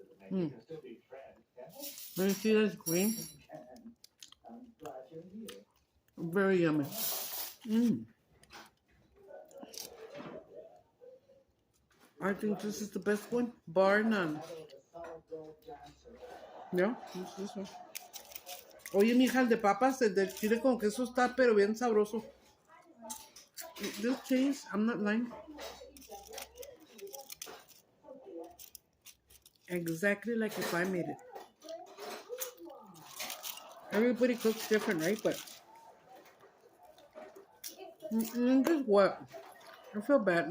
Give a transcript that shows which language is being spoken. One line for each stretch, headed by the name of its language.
English: Let me see this green. Very yummy. I think this is the best one, bar none. Yeah, this one.
Spanish: Oye, mija, el de papas, el de chile con queso está pero bien sabroso.
English: This cheese, I'm not lying. Exactly like if I made it. Everybody cooks different, right? But guess what? I feel bad.